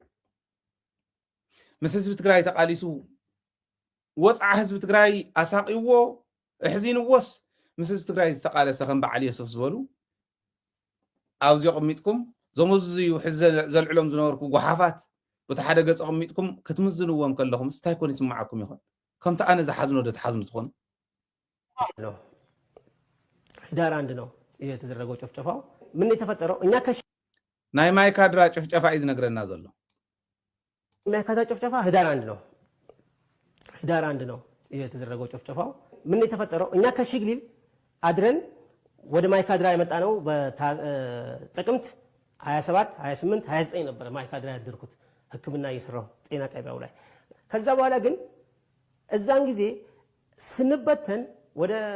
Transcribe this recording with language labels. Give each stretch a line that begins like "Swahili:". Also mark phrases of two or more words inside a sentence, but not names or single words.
Tigrinya: ምስ ህዝቢ ትግራይ ተቃሊሱ ወፃዓ ህዝቢ ትግራይ ኣሳቂዎ ሕዚንዎስ ምስ ህዝቢ ትግራይ ዝተቃለሰ ከም በዓል የሱፍ ዝበሉ ኣብዚ ቅሚጥኩም ዘመዝዩ ሕዚ ዘልዕሎም ዝነበርኩ ጎሓፋት በቲ ሓደ ገጽ ቅሚጥኩም ክትምዝንዎም ከለኹም ስታይ ኮን ይስማዓኩም ይኾን ከምቲ ኣነ ዝሓዝኖ ዶ ትሓዝኑ ትኾኑ
Amharic: ህዳር 1 ነው የተደረገው ጭፍጨፋው ምን የተፈጠረው እኛ
Tigrinya: ናይ ማይካድራ ጭፍጨፋ እዩ ዝነግረና ዘሎ
Amharic: ማይካድራ ጭፍጨፋ ህዳር 1 ነው ህዳር 1 ነው የተደረገው ጭፍጨፋው ምን የተፈጠረው እኛ ከሽግሊል አድረን ወደ ማይካድራ የመጣ ነው በጥቅምት 27 28 29 ነበር ማይካድራ ያደርኩት ህክምና እየሰራው ጤና ጣቢያው ላይ ከዛ በኋላ ግን እዛን ጊዜ ስንበተን ወደ